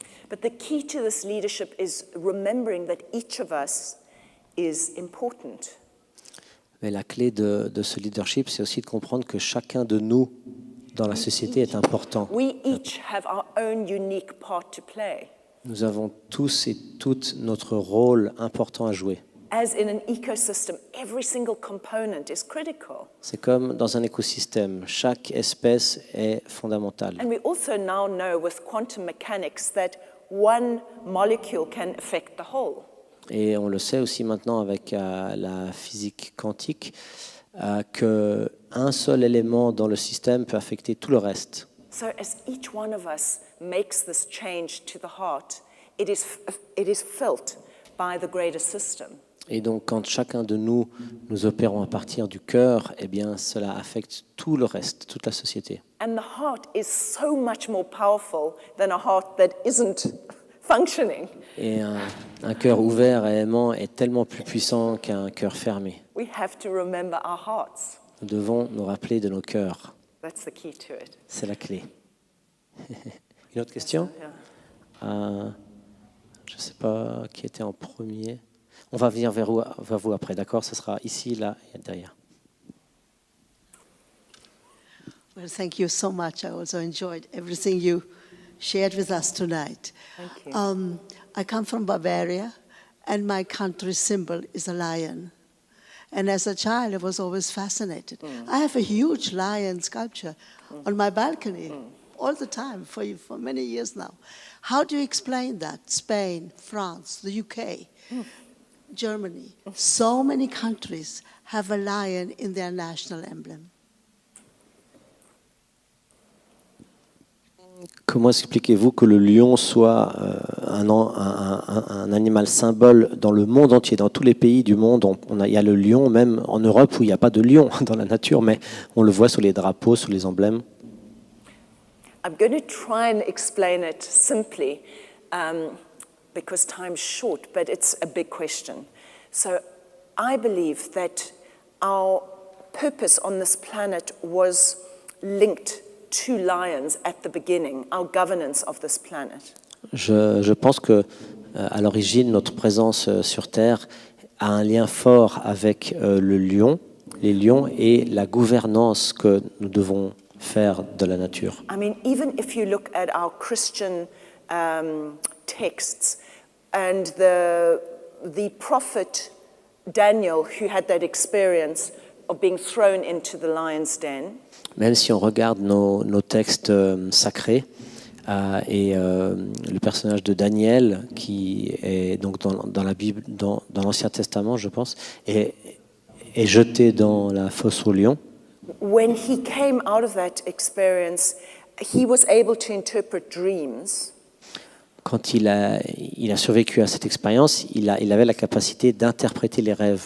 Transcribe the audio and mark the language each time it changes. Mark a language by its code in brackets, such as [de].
[en] But the key to this leadership is remembering that each of us is important. [fr] Mais la clé de ce leadership, c'est aussi de comprendre que chacun de nous dans la société est important. [en] We each have our own unique part to play. [fr] Nous avons tous et toutes notre rôle important à jouer. [en] As in an ecosystem, every single component is critical. [fr] C'est comme dans un écosystème, chaque espèce est fondamentale. [en] And we also now know with quantum mechanics that one molecule can affect the whole. [fr] Et on le sait aussi maintenant avec la physique quantique, qu'un seul élément dans le système peut affecter tout le reste. [en] So as each one of us makes this change to the heart, it is felt by the greater system. [fr] Et donc, quand chacun de nous opérons à partir du cœur, eh bien, cela affecte tout le reste, toute la société. [en] And the heart is so much more powerful than a heart that isn't functioning. [fr] Et un cœur ouvert et aimant est tellement plus puissant qu'un cœur fermé. [en] We have to remember our hearts. [fr] Nous devons nous rappeler de nos cœurs. [en] That's the key to it. [fr] C'est la clé. Une autre question? Je ne sais pas qui était en premier. On va venir vers vous après, d'accord? Ce sera ici, là et derrière. [en] Well, thank you so much. I also enjoyed everything you shared with us tonight. Thank you. I come from Bavaria, and my country symbol is a lion. And as a child, I was always fascinated. I have a huge lion sculpture on my balcony all the time for many years now. How do you explain that? Spain, France, the UK, Germany, so many countries have a lion in their national emblem. [fr] Comment expliquez-vous que le lion soit un animal symbole dans le monde entier, dans tous les pays du monde? Il y a le lion, même en Europe où il n'y a pas de lion dans la nature, mais on le voit sur les drapeaux, sur les emblèmes. [en] I'm going to try and explain it simply because time's short, but it's a big question. So I believe that our purpose on this planet was linked to lions at the beginning, our governance of this planet. [fr] Je pense que à l'origine, notre présence sur Terre a un lien fort avec le lion, les lions et la gouvernance que nous devons faire de la nature. [en] I mean, even if you look at our Christian texts and the prophet Daniel, who had that experience of being thrown into the lion's den. [fr] Même si on regarde nos textes sacrés et le personnage de Daniel, qui est donc dans la Bible, dans l'Ancien Testament, je pense, est jeté dans la fosse au lion. [en] When he came out of that experience, he was able to interpret dreams. [fr] Quand il a survécu à cette expérience, il avait la capacité d'interpréter les rêves.